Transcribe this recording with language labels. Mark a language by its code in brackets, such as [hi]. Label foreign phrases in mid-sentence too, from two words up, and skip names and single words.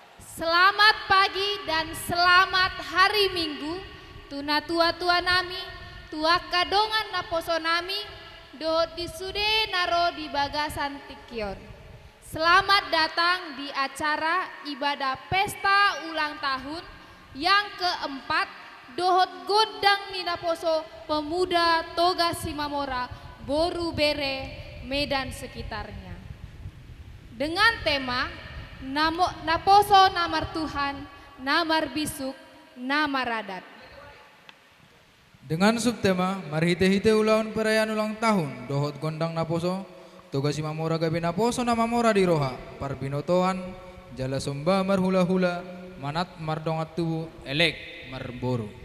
[id] Selamat pagi dan selamat hari Minggu. [bbc] Tuna tua nami, tua kadongan na poso nami, do disude naro di bagasan tikion. [id] Selamat datang di acara ibadah pesta ulang tahun yang keempat [bbc] dohot godang nina poso [id] pemuda Toga Simamora, Boru Bere, Medan sekitarnya. Dengan tema [bbc] Naposo namar Tuhan, namar bisuk, namar adat. [id] Dengan subtema [bbc] marhite-hite ulaun [id] perayaan ulang tahun [bbc] dohot gondang Naposo Toga Simamora gabe Naposo nama mora di roha parbinotoan jala somba marhula-hula manat mardongat tubu elek marboru.